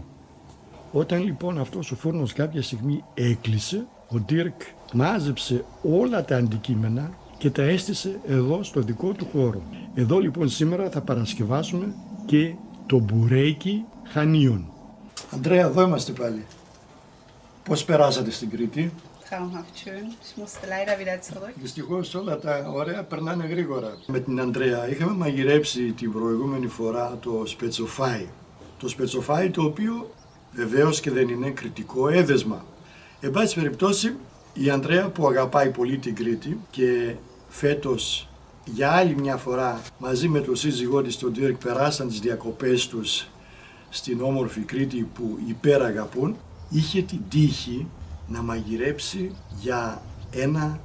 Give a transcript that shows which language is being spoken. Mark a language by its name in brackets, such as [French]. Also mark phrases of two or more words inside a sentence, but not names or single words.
[Greek] Όταν λοιπόν αυτός ο φούρνος κάποια στιγμή έκλεισε, ο Ντίρκ μάζεψε όλα τα αντικείμενα και τα έστησε εδώ στο δικό του χώρο. Εδώ λοιπόν σήμερα θα παρασκευάσουμε και το μπουρέκι χανίων. Ανδρέα, εδώ είμαστε πάλι. Πώς περάσατε στην Κρήτη? [German] Traumhaft schön. Ich musste leider wieder zurück. [Greek] Δυστυχώς όλα τα ωραία περνάνε γρήγορα. Με την Ανδρέα είχαμε μαγειρέψει την προηγούμενη φορά το σπετσοφάι. Το σπετσοφάι το οποίο βεβαίως και δεν είναι κριτικό έδεσμα. Εν πάση περιπτώσει, η Ανδρέα που αγαπάει πολύ την Κρήτη και φέτος για άλλη μια φορά μαζί με τον σύζυγό της τον Ντίρκ περάσαν τις διακοπές τους στην όμορφη Κρήτη που υπεραγαπούν, είχε την τύχη να μαγειρέψει για ένα